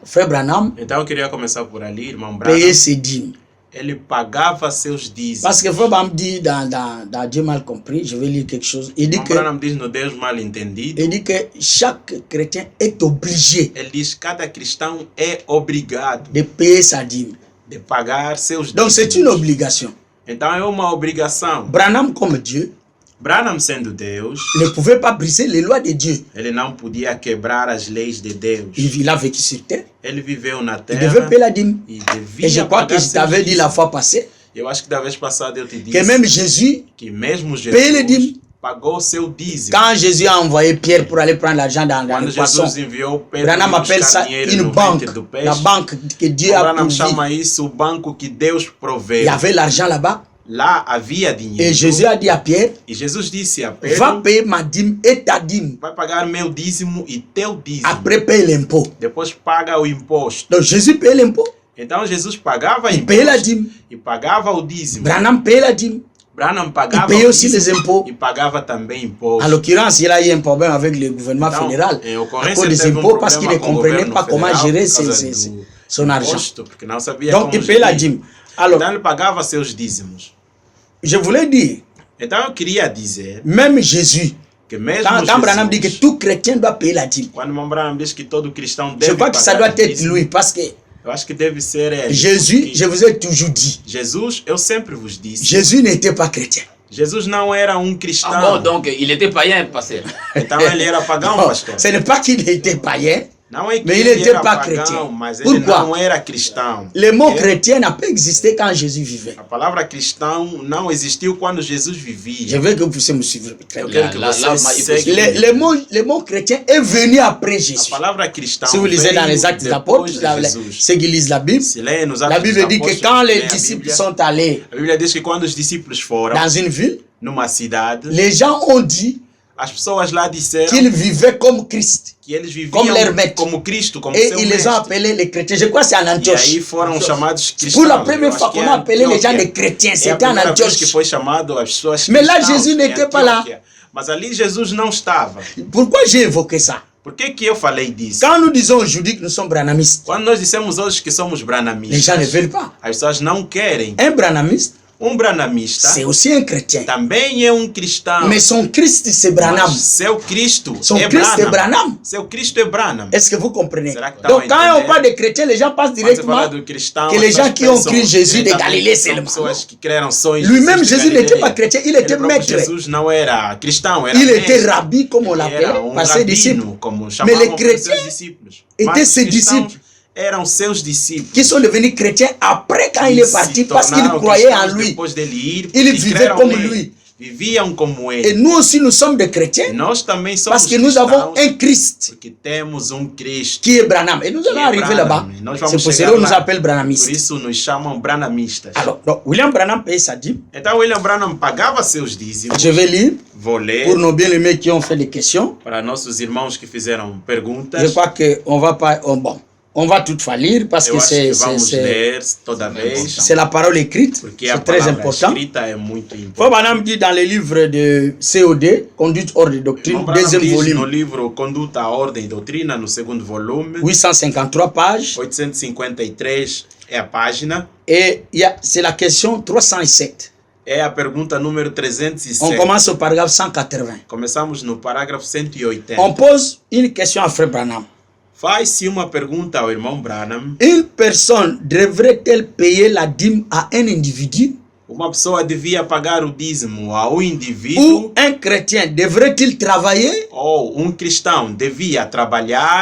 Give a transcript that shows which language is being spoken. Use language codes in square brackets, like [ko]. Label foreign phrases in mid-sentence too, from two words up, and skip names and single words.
[fr] Frère Branham [pt] Então eu queria começar por ali, irmão Branham. [fr] payait ses dîmes. [pt] Ele pagava seus dízimos. [fr] Parce que Frère Branham dit dans Dieu mal compris, je vais lire quelque chose. Il dit [pt] Irmão que, Branham diz no Deus mal entendido. [fr] il dit que chaque chrétien est obligé [pt] Ele diz que cada cristão é obrigado [fr] de payer sa dîme. [pt] de pagar seus [fr] Donc c'est une [pt] dízimos. [fr] obligation. [pt] Então é uma obrigação. [fr] Branham, comme Dieu, [pt] Branham sendo Deus, [fr] ne pouvait pas briser les lois de Dieu. [pt] ele não podia quebrar as leis de Deus. [fr] Il a vécu sur terre. [pt] Ele viveu na [fr] Il [pt] terra [fr] devait payer la dîme. [pt] e [fr] Et je [pt] devia [fr] crois que [pt] pagar [fr] je [pt] seus [fr] t'avais dit la [pt] dízimos. [fr] fois passée [pt] Eu acho que da vez passada eu te [fr] que [pt] disse [fr] même Jésus, [pt] que mesmo [fr] paye les dîmes. [pt] Jesus pagou seu dízimo. [fr] quand Jésus a envoyé Pierre pour aller prendre l'argent dans [pt] Quando [fr] le poisson, [pt] Jesus enviou Pedro [fr] Branham appelle [pt] buscar [fr] ça [pt] dinheiro [fr] une [pt] no [fr] banque. [pt] ventre do peixe, [fr] La banque que Dieu a [pt] Branham [fr] pourvu. [pt] chama isso o banco que Deus [fr] Il [pt] proveu. [fr] y avait l'argent là-bas. [pt] Lá havia dinheiro. [fr] Et Jésus a dit à Pierre, [pt] E Jesus disse a [fr] va [pt] Pedro, [fr] payer ma dîme et ta dîme. [pt] vai pagar meu dízimo e teu dízimo. [fr] Après, paye l'impôt. [pt] Depois paga o imposto. [fr] Donc Jésus paye l'impôt. [pt] Então Jesus pagava [fr] Il paye la [pt] imposto [fr] dîme. [pt] e pagava o dízimo. [fr] Branham paye la dîme. [pt] Branham [fr] Il [pt] pagava [fr] paye [pt] o [fr] aussi les [pt] dízimo [fr] impôts. [pt] e pagava também imposto. [fr] En l'occurrence, il a eu un problème avec le gouvernement [pt] Então, [fr] fédéral [pt] em [fr] à [pt] ocorrência, [fr] cause [pt] ele [fr] des [pt] teve um [fr] impôts parce qu'il ne [pt] problema com o [fr] comprenait [pt] governo [fr] pas comment [pt] federal [fr] gérer [pt] por causa do [fr] son argent. [pt] imposto, porque não sabia [fr] Donc [pt] como [fr] il paye la [pt] gerir. [fr] dîme. Alors, [pt] Então ele pagava seus dízimos. [fr] je voulais dire, [pt] Então eu queria dizer [fr] même Jésus, [pt] que mesmo [fr] quand Branham dit que [pt] Jesus, [fr] tout chrétien doit payer la dîme, [pt] quando o Branham diz que todo cristão [fr] je [pt] deve [fr] crois que ça [pt] pagar [fr] doit [pt] o [fr] être [pt] dízimo, [fr] lui parce que [pt] eu acho que deve ser ele. [fr] Jésus, [pt] porque [fr] je vous ai toujours dit, [pt] Jesus, eu sempre vos disse, [fr] Jésus n'était pas chrétien. [pt] Jesus não era cristão. [fr] Ah bon, donc il était païen, pasteur. [pt] Então ele era pagão, [fr] Non, [pt] pastor. [fr] ce n'est pas qu'il était païen, [pt] Não é que [fr] Mais il [pt] ele [fr] n'était [pt] era [fr] pas [pt] pagão, [fr] chrétien. [pt] mas ele [fr] Pourquoi? [pt] não era cristão. [fr] Le mot [pt] Porque [fr] chrétien n'a pas existé quand Jésus vivait. [pt] a palavra cristão não existiu quando Jesus [fr] Je [pt] vivia. [fr] veux que vous puissiez me suivre. Très [pt] Eu [fr] bien. [pt] quero que [fr] Là, [pt] você [fr] là, il faut [pt] segue. [fr] Le mot chrétien est venu après [pt] A [fr] Jésus. [pt] palavra cristão [fr] Si vous lisez dans les Actes des Apôtres, [pt] depois de Jesus. [fr] ceux qui lisent la Bible, [pt] Se lê nos [fr] la [pt] Atos dos [fr] Bible dit que [pt] Apóstolos, [fr] quand les [pt] lê a [fr] disciples [pt] Bíblia, [fr] sont allés [pt] a Bíblia diz que quando os discípulos foram [fr] dans une ville, [pt] numa cidade, [fr] les gens ont dit [pt] as pessoas lá disseram [fr] qu'ils vivaient comme Christ. [pt] que eles [fr] Comme leur [pt] viviam [fr] maître. [pt] como Cristo, como [fr] Et [pt] seu [fr] ils les ont [pt] mestre. [fr] appelés les chrétiens. Je crois que c'est en [pt] E aí [fr] Antioche. [pt] foram chamados cristãos. [fr] Pour la [pt] Eu [fr] première [pt] acho [fr] fois [pt] que [fr] qu'on [pt] é [fr] a appelé les gens [pt] Antioquia. [fr] des chrétiens, [pt] É a [fr] c'était en [pt] primeira vez que [fr] Antioche. [pt] foi chamado as pessoas [fr] Mais là, [pt] cristãos [fr] Jésus [pt] em [fr] n'était pas là. [pt] Antioquia. Mas ali Jesus não estava. [fr] Pourquoi j'ai évoqué ça? [pt] Por que eu falei disso? [fr] Quand nous disons aujourd'hui que nous sommes branamistes, [pt] Quando nós dissemos hoje que somos [fr] les [pt] branamistas, [fr] gens ne veulent pas. [pt] as pessoas não querem. [fr] Un branamiste, [pt] Branamista [fr] c'est aussi un chrétien. [pt] também é cristão. [fr] Mais son Christ, c'est Branham. [pt] Mas seu Cristo [fr] Son [pt] é [fr] Christ est [pt] Branham. [fr] Branham. [pt] Seu Cristo é Branham. [fr] Est-ce que vous comprenez? [pt] Será que [fr] Donc, [pt] estão [fr] quand [pt] a [fr] on [pt] entender? [fr] parle de chrétiens, les gens pensent [pt] Quando você [fr] directement [pt] fala do cristão, [fr] que les [pt] as [fr] gens [pt] pessoas [fr] qui ont [pt] pensam [fr] cru Jésus de [pt] diretamente [fr] Galilée [pt] que são [fr] seulement. [pt] pessoas que creram só em [fr] Lui-même, [pt] Jesus de [fr] Jésus n'était [pt] Galileia. [fr] pas chrétien, il [pt] Ele [fr] était [pt] próprio [fr] maître. [pt] Jesus não era cristão, era [fr] Il [pt] mestre. [fr] était rabbi, comme on l'appelait, [pt] Era [fr] par ses disciples. [pt] rabino, como [fr] Mais [pt] chamavam [fr] les [pt] por [fr] chrétiens [pt] seus discípulos. [fr] étaient [pt] Mas os [fr] ses [pt] cristãos [fr] discípules. [pt] eram seus discípulos. [fr] Qui sont devenus chrétiens après quand il [pt] E [fr] est parti, [pt] se [fr] parce qu'il [pt] tornaram [fr] croyait en [pt] cristãos [fr] lui. [pt] depois dele ir, [fr] Ils [pt] porque [fr] vivaient [pt] creram [fr] comme [pt] nele. [fr] lui. [pt] Viviam como [fr] Et [pt] ele. [fr] nous aussi, nous sommes des chrétiens [pt] E nós também somos [fr] parce que nous avons [pt] cristãos [fr] un Christ [pt] porque temos Cristo. [fr] qui est Branham. Et nous allons Qui est arriver Branham. là-bas. [pt] Nós [fr] C'est [pt] vamos [fr] pour [pt] chegar [fr] cela qu'on nous [pt] lá. [fr] appelle [pt] Por [fr] Branhamistes. [pt] isso nos chamam branamistas. [fr] Alors, donc, William Branham paye sa dîme. [pt] Então William Branham pagava seus dízimos. [fr] Je vais lire [pt] Vou ler [fr] pour nos bien-aimés qui ont fait des questions. [pt] para nossos irmãos que fizeram perguntas. [fr] Je crois qu'on va pas. Bon, on va toutefois lire parce [pt] Eu [fr] que [pt] acho que vamos ler toda vez, [fr] c'est la parole écrite. [pt] porque a [fr] C'est très [pt] palavra [fr] important. [pt] escrita é muito [fr] Frère [pt] importante. [fr] Branham dit dans le livre de COD, Conduite hors de doctrine, [pt] Irmão Branham [fr] deuxième [pt] diz no [fr] volume, [pt] livro Conduta à Ordem e Doutrina, no segundo volume, [fr] 853 pages. [pt] 853 é a página, [fr] Et c'est la question 307. [pt] é a pergunta número [fr] On [pt] 307. [fr] commence au paragraphe 180. [pt] Começamos no parágrafo 180. [fr] On pose une question à Frère Branham. [pt] Faz-se uma pergunta ao irmão Branham. [fr] Une personne devrait-elle payer la dîme à un individu? [pt] Uma pessoa devia pagar o dízimo a [fr] Ou [pt] indivíduo [fr] un chrétien devrait-il travailler? [pt] ou cristão devia trabalhar,